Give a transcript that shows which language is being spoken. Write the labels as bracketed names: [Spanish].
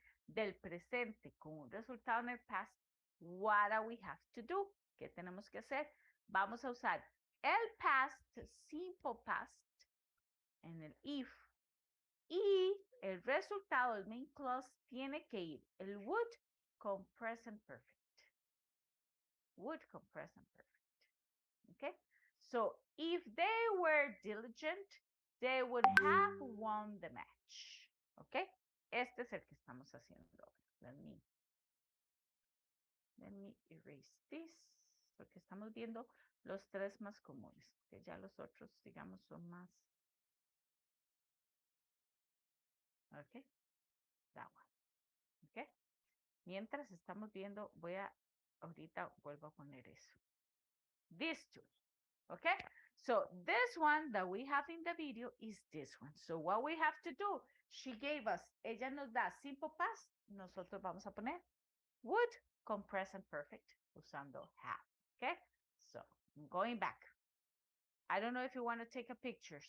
[Spanish] Del presente con un resultado en el past, [English] what do we have to do? [Spanish] ¿Qué tenemos que hacer? Vamos a usar el past, simple past, en el if, y el resultado, el main clause, tiene que ir el would con present perfect. [English] Would con present perfect. Okay? So, if they were diligent, they would have won the match. Okay? [Spanish] Este es el que estamos haciendo. [English] Let me erase this. [Spanish] Porque estamos viendo los tres más comunes. Que ya los otros, digamos, son más. [English] Okay? That one. Okay? [Spanish] Mientras estamos viendo, ahorita vuelvo a poner eso. [English] These two. Okay? So this one that we have in the video is this one. So what we have to do, she gave us, [Spanish] ella nos da [English] simple past, [Spanish] nosotros vamos a poner [English] would con present perfect usando have. Okay? So I'm going back. I don't know if you want to take a picture.